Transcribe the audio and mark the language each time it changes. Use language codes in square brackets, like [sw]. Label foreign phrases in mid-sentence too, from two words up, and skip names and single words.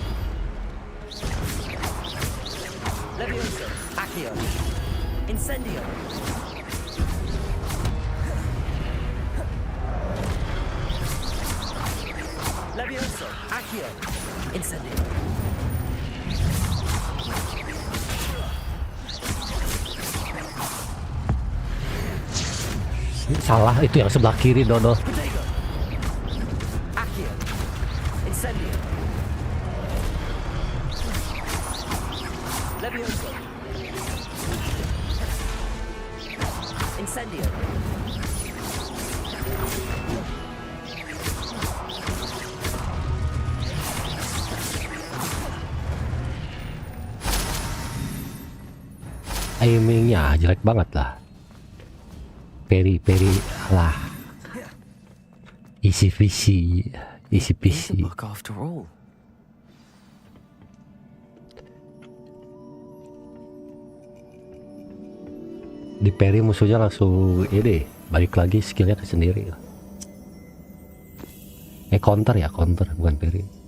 [id] Levioso. Accio. Incendio. Levioso. Accio. Incendio. Salah, itu yang sebelah kiri, Dodo. Protego. Accio. Incendio. Levioso. Incendio. Aimingnya jelek banget lah. Peri lah. [en] Easy peasy. It's a book after all. [id] Di peri musuhnya langsung ini balik lagi skillnya ke sendiri. Counter ya, counter bukan peri.